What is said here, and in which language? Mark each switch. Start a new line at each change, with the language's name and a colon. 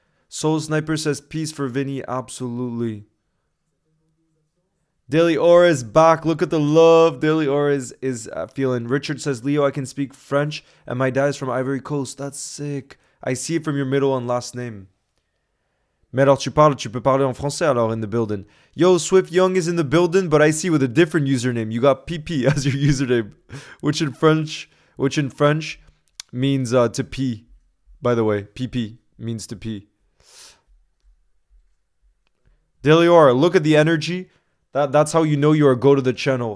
English: Soul Sniper says peace for Vinny. Absolutely. Daily Aura is back. Look at the love. Daily Aura is feeling. Richard says, Leo, I can speak French, and my dad is from Ivory Coast. That's sick. I see it from your middle and last name.
French: Mais alors tu peux parler en français alors
English: in the building. Yo, Swift Young is in the building, but I see with a different username. You got PP as your username, which in French means to pee. By the way, PP means to pee. Daily Aura, look at the energy. That's how you know you're a go to the channel.